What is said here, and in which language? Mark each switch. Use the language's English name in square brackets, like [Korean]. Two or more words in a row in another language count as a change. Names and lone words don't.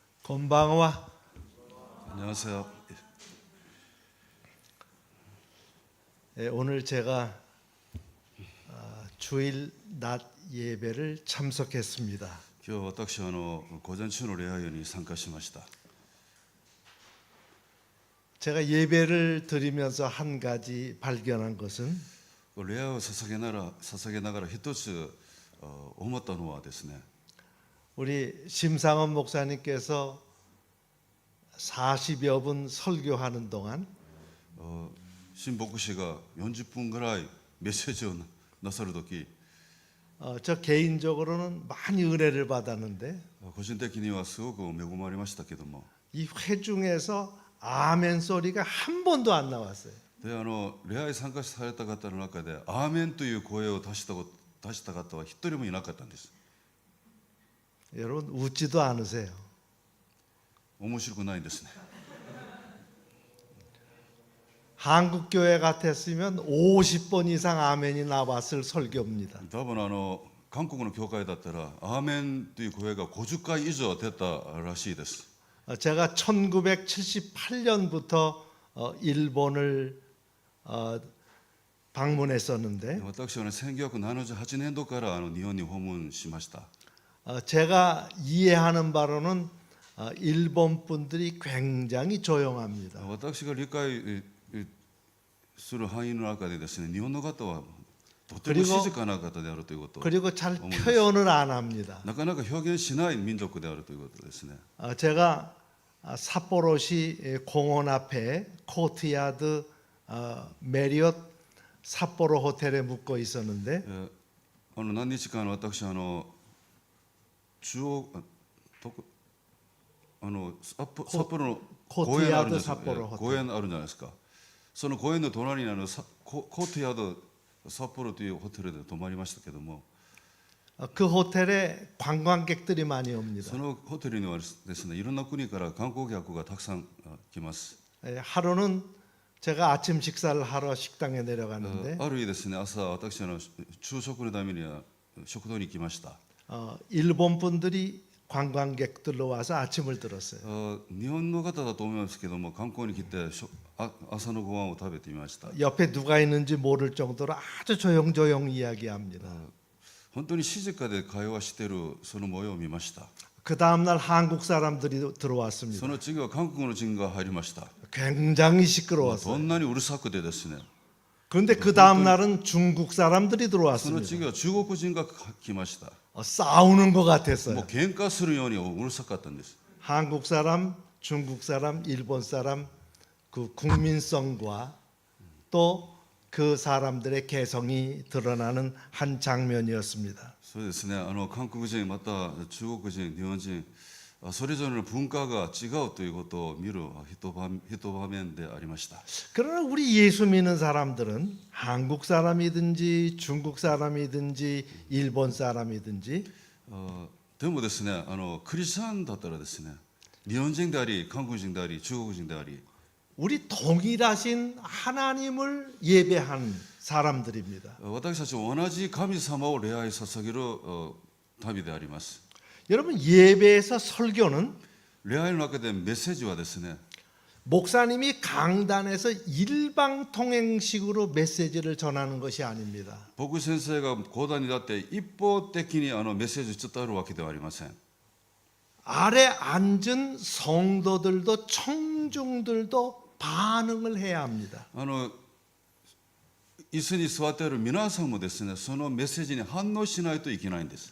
[Korean] 건방와. 안녕하세요. 오늘 제가 주일 낮 예배를 참석했습니다. [Japanese] 今日私は午前中の礼拝に参加しました。 [Korean] 제가 예배를 드리면서 한 가지 발견한 것은 [Japanese] 礼拝を捧げながら一つ思ったのはですね、 [Korean] 우리 심상원 목사님께서 40여 분 설교하는 동안 [Japanese] 新牧師が40分ぐらいメッセージをなさるとき、 [Korean] 저 개인적으로는 많이 은혜를 받았는데 [Japanese] 個人的にはすごく恵まれましたけども、 [Korean] 이 회중에서 아멘 소리가 한 번도 안 나왔어요. [Japanese] で礼拝参加された方の中でアーメンという声を出した方は一人もいなかったんです。 [Korean] 여러분 웃지도 않으세요. [Japanese] 面白くないんですね。 [Korean] 한국 교회 같았으면 50번 이상 아멘이 나왔을 설교입니다. [Japanese] 多分韓国の教会だったらアーメンという声が50回以上出たらしいです。 [Korean] 제가 1978년부터 일본을 방문했었는데 [Japanese] 私は1978年度から日本に訪問しました。 [Korean] 제가 이해하는 바로는 일본 분들이 굉장히 조용합니다. [Japanese] 私が理解する範囲の中でですね、日本の方はとても静かな方であるということを [Korean] 그리고 잘 표현을 안 합니다. [Japanese] なかなか表現しない民族であるということですね。 [Korean] 제가 삿포로시 공원 앞에 코트야드 메리엇 삿포로 호텔에 묵고 있었는데 [Japanese] 何日間私中央札幌の公園あるんですよ。公園あるんじゃないですか。その公園の隣にコートヤード札幌というホテルで泊まりましたけども、 [Korean] 그 호텔에 관광객들이 많이 옵니다. [Japanese] そのホテルにはですね、いろんな国から観光客がたくさん来ます。 [Korean] 하루는 제가 아침 식사를 하러 식당에 내려가는데 [Japanese] ある日ですね、朝私昼食のために食堂に行きました。 [Korean] 일본 분들이 관광객들로 와서 아침을 들었어요. [Japanese] 日本の方だと思いますけども、観光に来て朝のご飯を食べてみました。 [Korean] 옆에 누가 있는지 모를 정도로 아주 조용조용 이야기합니다. [Japanese] 本当に静かで会話しているその模様を見ました。 [Korean] 그 다음 날 한국 사람들이 들어왔습니다. [Japanese] その次は韓国の人が入りました。 [Korean] 굉장히 [Japanese] ど [Korean] 시끄러웠어요. [Japanese] んなにうるさくてですね。 [Korean] 그런데 그 다음 날은 중국 사람들이 [Japanese] その [Korean] 들어왔습니다. [Japanese] 次は中国人が来ました。 [Korean] 싸우는 것 [Japanese] もう [Korean] 같았어요. [Japanese] 喧嘩するようにうるさかったんです。 [Korean] 한국 사람, 중국 사람, 일본 사람 그 국민성과 또 그 사람들의 개성이 드러나는 한 장면이었습니다. [Japanese] そうですね。韓国人また中国人、日本人それぞれの文化が違うということを見る一場面でありました。 [Korean] 그러나 우리 예수 믿는 사람들은 한국 사람이든지 중국 사람이든지 일본 사람이든지 [Japanese] でもですね、クリスチャンだったらですね、日本人であり、韓国人であり、中国人であり、 [Korean] 우리 동일하신 하나님을 예배한 사람들입니다. [Japanese] 私たちは同じ神様を礼拝捧げる民であります。 [Korean] 여러분 예배에서 설교는 [Japanese] 礼拝の中でメッセージはですね、 [Korean] 목사님이 강단에서 일방통행식으로 메시지를 전하는 것이 아닙니다. [Japanese] 僕先生が講談にだって一方的にメッセージを伝えるわけではありません。 [Korean] 아래 앉은 성도들도 청중들도 반응을 해야 합니다. [Japanese] 椅子に座っている皆さんもですね、そのメッセージに反応しないといけないんです。